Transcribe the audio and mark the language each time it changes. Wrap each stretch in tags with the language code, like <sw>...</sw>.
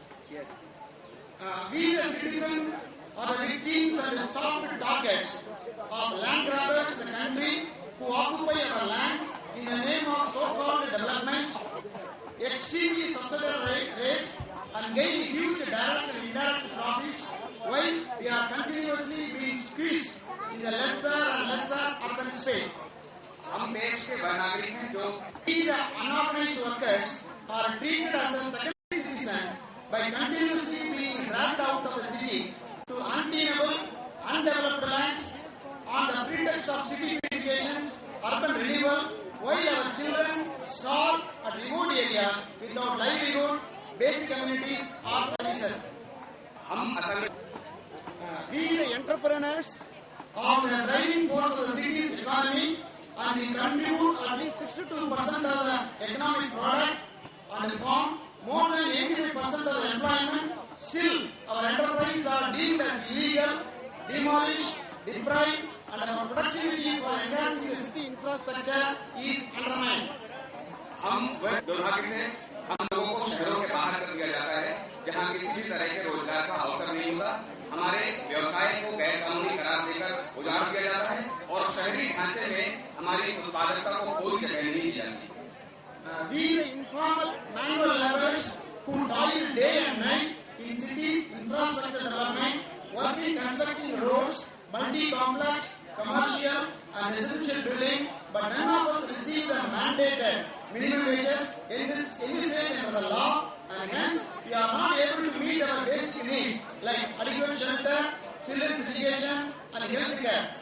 <en>Yes. We the citizens are the victims and the soft targets of land grabbers in the country who occupy our lands in the name of so-called development, extremely subsidized rates, and gain huge direct and indirect profits, while we are continuously squeezed in the lesser and lesser urban space.</en> <hi>हम देश के one नागरिक हैं जो</hi> <en>We, the unorganized workers, are treated as a secondary citizens by continuously being dragged out of the city to untenable, undeveloped lands on the pretext of city beautifications, urban renewal, while our children starve at remote areas without livelihood, basic amenities or services.</en> <hi>हम असल</hi> <en>We, the entrepreneurs, are the driving force of the city's economy, and we contribute at least 62% of the economic product and form more than 85% of the employment. Still, our enterprises are deemed as illegal, demolished, deprived, and our productivity for enhancing the city infrastructure is undermined.</en> <hi>हम दुर्भाग्य से हम लोगों को शहरों के बाहर कर दिया जाता है जहाँ किसी भी तरह के रोजगार का अवसर नहीं होता। हमारे व्यवसाय को गैर कानूनी करार देकर उजाड़ दिया जाता है और शहरी ढांचे में हमारी उत्पादकता को कोई जगह नहीं दी जाती।</hi> <en>We, the informal manual laborers who toil day and night in cities' infrastructure development, working constructing roads, multi-complex, commercial and residential building, but none of us receive the mandated minimum wages envisaged under the law, and hence we are not able to meet our basic needs like adequate shelter, children's education and health care.</en>